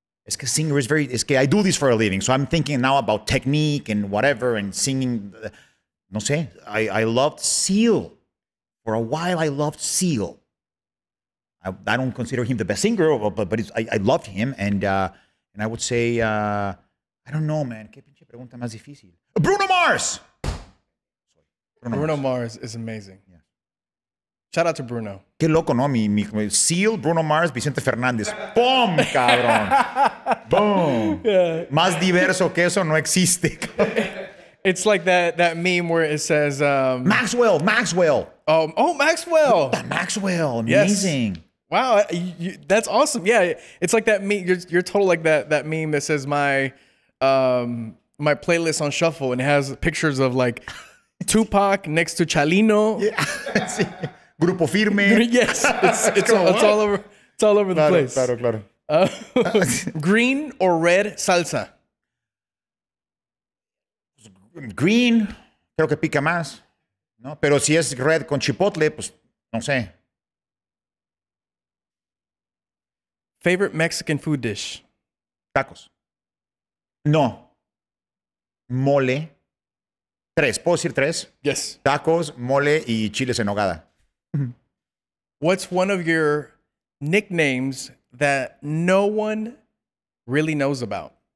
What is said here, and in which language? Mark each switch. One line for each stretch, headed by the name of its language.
Spanish: Es que
English: singer is very,
Spanish: es que
English: I do this for a living. So I'm thinking now about technique and whatever and singing.
Spanish: No sé,
English: I loved Seal. For a while, I loved Seal. I don't consider him the best singer, but I loved him. And I would say, I don't know, man.
Spanish: ¿Qué pinche pregunta más difícil?
English: Bruno Mars! Bruno Mars is amazing. Yeah. Shout out to Bruno.
Spanish: Qué loco, ¿no? Mi Seal, Bruno Mars, Vicente Fernandez. ¡Pum, cabrón! ¡Boom! Yeah. Más diverso que eso no existe.
English: It's like that meme where it says... Maxwell! Oh, Maxwell! Maxwell, amazing. Yes. Wow, that's awesome. Yeah, it's like that meme. You're total like that meme that says my playlist on shuffle, and it has pictures of like Tupac next to Chalino. Yeah. Grupo Firme. Yes, it's all over. It's all over the place.
Spanish: Claro.
English: Green or red salsa?
Spanish: Green, creo que pica más, ¿no? Pero si es red con chipotle, pues no sé.
English: Favorite Mexican food dish?
Spanish: Tacos. No. Mole. 3. ¿Puedo decir 3?
English: Yes.
Spanish: Tacos, mole y chiles en nogada.
English: What's one of your nicknames that no one really knows about?